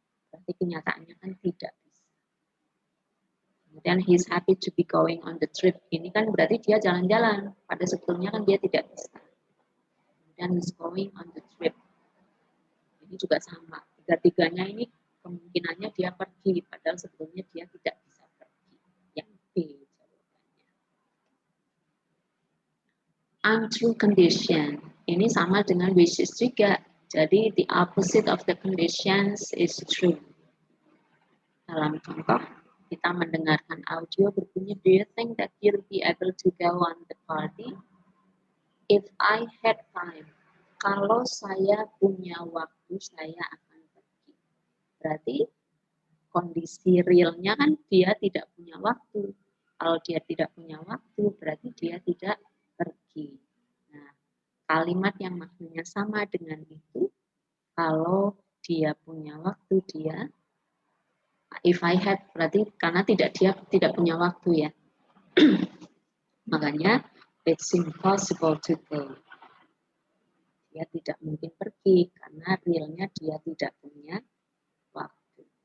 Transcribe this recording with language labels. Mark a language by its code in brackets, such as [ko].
[id] Berarti kenyataannya kan tidak bisa. Kemudian [en] he's happy to be going on the trip. [id] Ini kan berarti dia jalan-jalan. Pada sebetulnya kan dia tidak bisa. Kemudian [en] he's going on the trip. [id] Ini juga sama. Tiga-tiganya ini kemungkinannya dia pergi. Padahal sebetulnya dia tidak bisa pergi. Yang B jawabannya. [en] Untrue condition. [id] Ini sama dengan wishes juga. Jadi [en] the opposite of the conditions is true. [id] Dalam contoh, kita mendengarkan audio berbunyi, [en] do you think that you'll be able to go on the party? If I had time, [id] kalau saya punya waktu, saya akan pergi. Berarti kondisi realnya kan dia tidak punya waktu. Kalau dia tidak punya waktu, berarti dia tidak pergi. Nah, kalimat yang maknanya sama dengan itu, kalau dia punya waktu, dia [en] if I had, [id] berarti karena dia tidak punya waktu ya. Makanya [en] it's impossible to go. [id] Dia tidak mungkin pergi karena realnya dia tidak punya waktu.